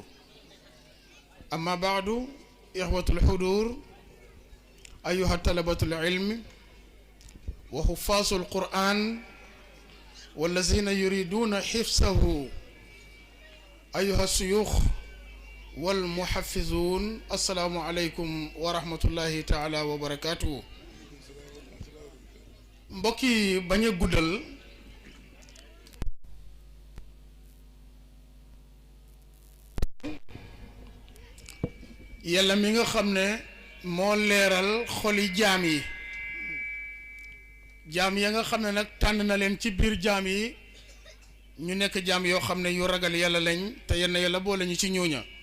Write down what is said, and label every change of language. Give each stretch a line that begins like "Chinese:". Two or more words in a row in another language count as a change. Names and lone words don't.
Arabic: أما بعد إخوة الحضور أيها طلبة العلم وحفاظ القرآن والذين يريدون حفظه أيها الشيوخ والمحفظون السلام عليكم ورحمة الله تعالى وبركاته.
Wolof: mbokki bañ a guddal yàlla mi nga xam ne moo leeral xoli jaam yi jaam ya nga xam ne nag tànn na leen ci biir jaam yi ñu nekk jaam yoo xam ne yu ragal yàlla lañ te yenn yàlla boole ñu ci ñooña